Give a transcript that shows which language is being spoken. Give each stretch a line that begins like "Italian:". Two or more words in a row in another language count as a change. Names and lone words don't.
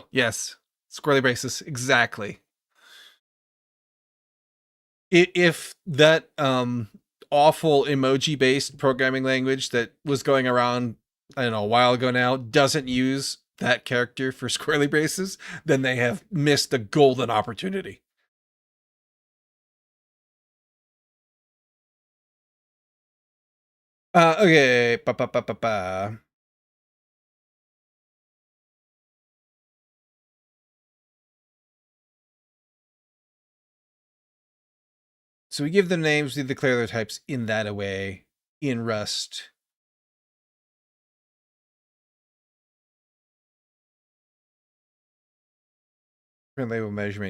English: Yes, squirrely braces exactly. If that awful emoji based programming language that was going around, I don't know, a while ago now, doesn't use that character for squirrely braces, then they have missed a golden opportunity. Okay. Ba, ba, ba, ba, ba. So we give them names, we declare their types in that way in Rust. Print label measurement.